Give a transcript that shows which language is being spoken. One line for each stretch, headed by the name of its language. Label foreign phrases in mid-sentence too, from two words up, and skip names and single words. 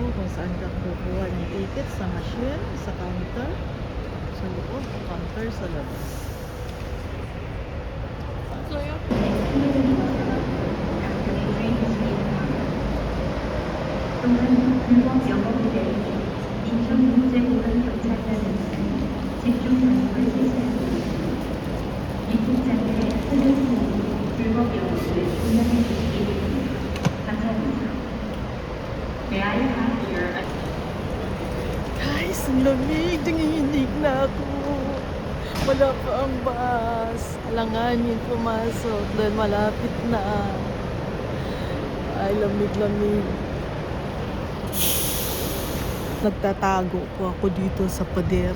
Filipino: Saan ka kukuha ng ticket? Sa machine? Sa counter? Sa loob? Counter sa labas.
Korean: 또한 불법 영업일에 인천국제공항경찰관은 집중 단속을 실시합니다. 입국장에 사전승인으로 불법 영업을 운영해 주시기 바랍니다. 감사합니다.
English: May I have your
Filipino: Guys, ang lamig. Nangihinig na ako. Wala pa ang bus. Alanganin pumasok dahil malapit na. Ay, lamig-lamig. Nagtatago po ako dito sa pader.